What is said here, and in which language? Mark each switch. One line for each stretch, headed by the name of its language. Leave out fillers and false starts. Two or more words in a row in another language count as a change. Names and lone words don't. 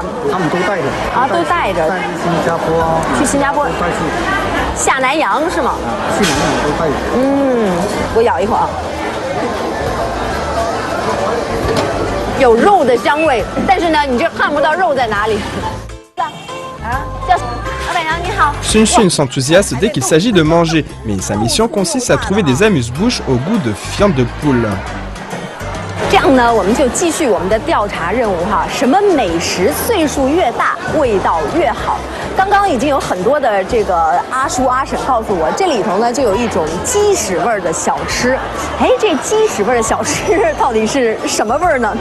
Chinese: 他们都带着啊，都带着。带去新加坡啊。去新加坡。带去。下南洋是吗？去南洋都带着。我咬一口啊。有肉的香味，但是呢，你这看不到肉在哪里。
French: Xun Xun s'enthousiasme dès qu'il s'agit de manger, mais sa mission consiste à trouver des amuse-bouches au goût de viande de poule.
Chinese: 这样呢，我们就继续我们的调查任务哈。什么美食岁数越大，味道越好？刚刚已经有很多的这个阿叔阿婶告诉我，这里头呢就有一种鸡屎味儿的小吃。哎，这鸡屎味儿的小吃到底是什么味儿呢？